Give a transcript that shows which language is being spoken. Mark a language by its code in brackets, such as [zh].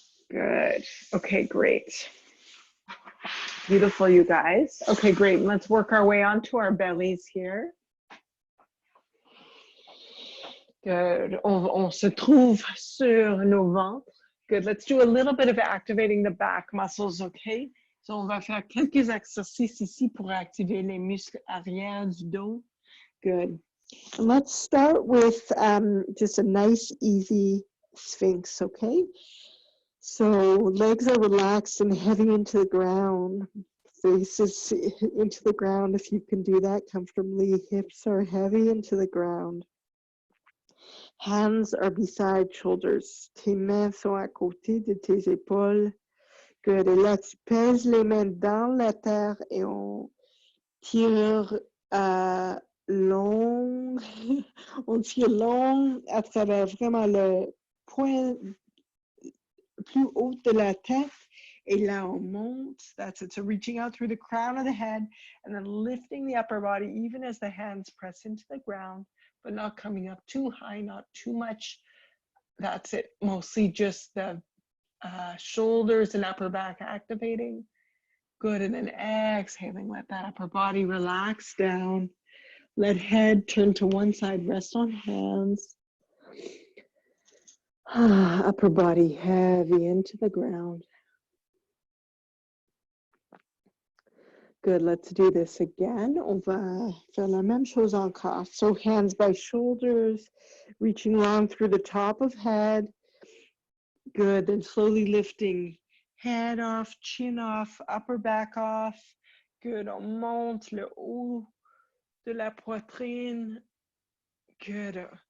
[en] Good, okay, great. Beautiful, you guys. Okay, great, let's work our way onto our bellies here. Good. [fr] On se trouve sur nos ventres. [en] Good. Let's do a little bit of activating the back muscles, okay? [fr] So on va faire quelques exercices ici pour activer les muscles arrière du dos. [en] Good. And let's start with just a nice, easy sphinx, okay? So legs are relaxed and heavy into the ground. Faces into the ground if you can do that comfortably. Hips are heavy into the ground. Hands are beside shoulders. [fr] Tes mains sont à côté de tes épaules. Good. Et là, tu pèses les mains dans la terre et on tire long. On tire long à travers vraiment le point plus haut de la tête. Et là, on monte. [en] That's it. So reaching out through the crown of the head and then lifting the upper body even as the hands press into the ground, but not coming up too high, not too much. That's it. Mostly just the shoulders and upper back activating. Good, and then exhaling, let that upper body relax down. Let head turn to one side, rest on hands. Upper body heavy into the ground. Good, let's do this again. On va faire la même chose encore. So hands by shoulders, reaching long through the top of head. Good, then slowly lifting head off, chin off, upper back off. [fr] Good, on monte le haut de la poitrine. Good,